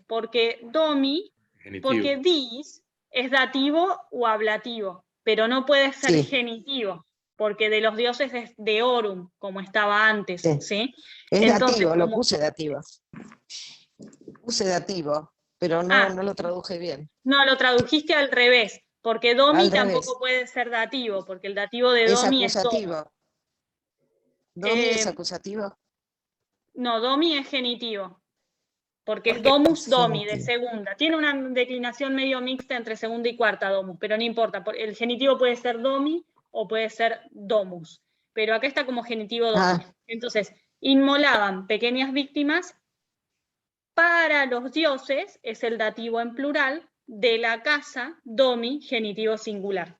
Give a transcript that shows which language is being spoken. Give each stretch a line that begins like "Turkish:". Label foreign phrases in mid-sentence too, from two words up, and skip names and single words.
Spanish: Porque porque dis es dativo o ablativo, pero no puede ser genitivo, porque de los dioses es deorum, como estaba antes, ¿sí? Es Entonces, dativo, lo puse dativo. Puse dativo, pero no lo traduje bien. No, lo tradujiste al revés, porque domi Al tampoco revés. puede ser dativo, porque el dativo de Es domi es domo. acusativo. ¿Domi es acusativo? No, domi es genitivo. Porque es
Latin: domus domi,
Spanish: de Genitivo. segunda. Tiene una declinación medio mixta entre segunda y cuarta domus, pero no importa. El genitivo puede ser domi o puede ser domus. Pero acá está como genitivo domi. Entonces, inmolaban pequeñas víctimas para los dioses, es el dativo en plural, de la casa, domi, genitivo singular.